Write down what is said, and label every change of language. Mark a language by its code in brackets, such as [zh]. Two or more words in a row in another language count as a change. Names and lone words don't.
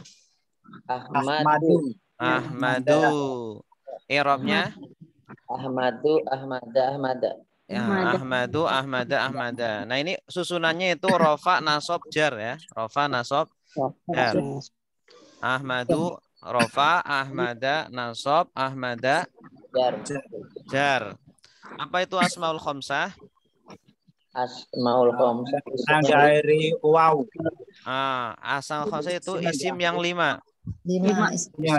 [id] Ahmadu. Ahmadu. I'rabnya Ahmadu, Ahmada. ya, Ahmadu, Ahmada. Nah, ini susunannya itu rofa, nasob, jar ya. Rofa, nasob, jar. Ahmadu, rofa, Ahmada, nasob, Ahmada, jar. Apa itu [ar] الأسماء الخمسة? الأسماء الخمسة. [id] Dari wow. Asal khamsah itu isim yang 5. Lima.